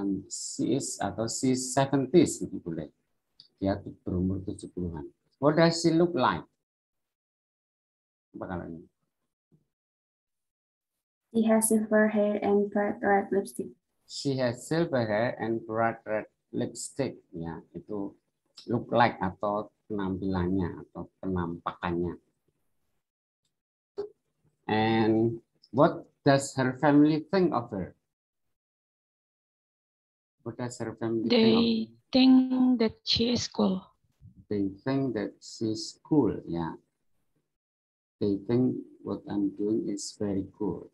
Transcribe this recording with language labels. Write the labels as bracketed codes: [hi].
[en] She is [id] atau [en] she's 70s [id] gitu boleh. Dia berumur 70-an. [en] What does she look like? [id] Apa kalau ini? [en] She has silver hair and bright red lipstick. She has silver hair and bright red lipstick. [id] Ya, itu [en] look like [id] atau penampilannya atau penampakannya. [en] And what does her family think of her? What does her family think of her? They think that she is cool. They think that she's cool. Yeah. They think what I'm doing is very cool.